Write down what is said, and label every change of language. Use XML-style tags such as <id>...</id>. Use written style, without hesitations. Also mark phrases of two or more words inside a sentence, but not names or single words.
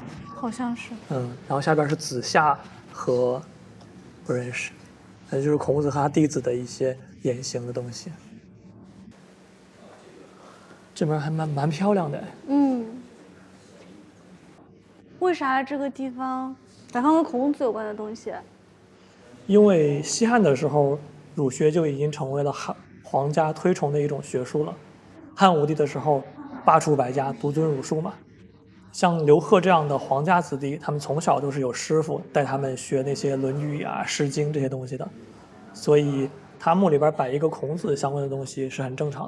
<zh>好像是。然後下邊是子夏和不認識，那就是孔子和他弟子的一些言行的東西。這邊還蠻漂亮的。為啥這個地方擺放跟孔子有關的東西？因為西漢的時候，儒學就已經成為了皇家推崇的一種學術了。漢武帝的時候，罷黜百家，獨尊儒術嘛。像劉賀這樣的皇家子弟，他們從小都是有師傅帶他們學那些《論語》啊、《詩經》這些東西的，所以他墓裡邊擺一個孔子相關的東西是很正常的。</zh>